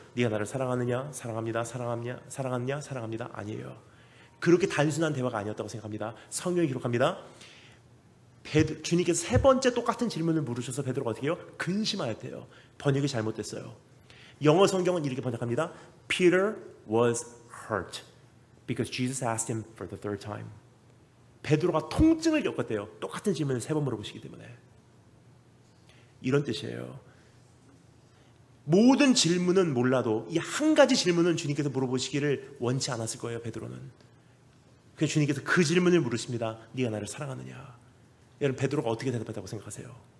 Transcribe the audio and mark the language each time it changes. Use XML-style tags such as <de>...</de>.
<ko>네가 나를 사랑하느냐? 사랑합니다. 사랑하느냐? 사랑합니다. 아니에요. 그렇게 단순한 대화가 아니었다고 생각합니다. 성경이 기록합니다. 주님께서 3번째 똑같은 질문을 물으셔서 베드로가 어떻게 해요? 근심하였대요. 번역이 잘못됐어요. 영어 성경은 이렇게 번역합니다.</ko> <en>Peter was hurt because Jesus asked him for the 3rd time.</en> <ko>베드로가 통증을 겪었대요. 똑같은 질문을 3번 물어보시기 때문에. 이런 뜻이에요. 모든 질문은 몰라도 이 한 가지 질문은 주님께서 물어보시기를 원치 않았을 거예요, 베드로는. 그래서 주님께서 그 질문을 물으십니다. 네가 나를 사랑하느냐? 여러분, 베드로가 어떻게 대답했다고 생각하세요?</ko>